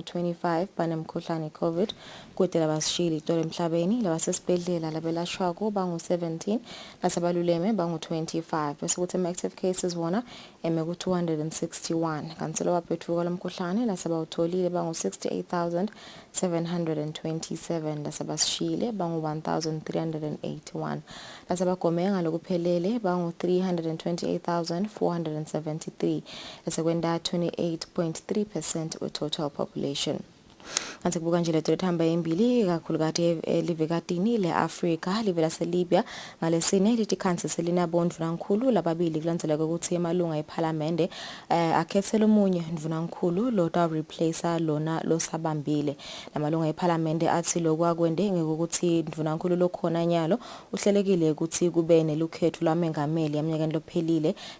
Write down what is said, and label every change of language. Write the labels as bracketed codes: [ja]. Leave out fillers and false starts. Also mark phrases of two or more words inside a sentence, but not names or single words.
[ss] 25 banemkhuhlane COVID kude labasishila itolo emhlabeni labasesibhedlela labelashwa bangu 17 lasabaluleme bangu 25 bese kuthi [en] active cases [ss] wona ku 261 kanti lo waphethuka lomkhuhlane lasabawutholile bangu 68727 lasabasishile bangu 1381 lasabagomeka lokuphelele bangu 328473 esekwenda 28.3% we [en] total population [ss] Kanti kubuka nje letho lethamba embili kakhulukati elivekatini leAfrica live laseLibya ngalesine lithi khansi selinabondvu nankhulu lababili kulandzela ukuthi emalunga eParliament akhethela umunye ndvunankhulu lo ta replacer lona losabambile lamalunga eParliament athi lokwakwende ngekuthi ndvunankhulu lokhona nyalo uhlelekile ukuthi kube nelukhetho lwamengameli yaminyakeni lophelile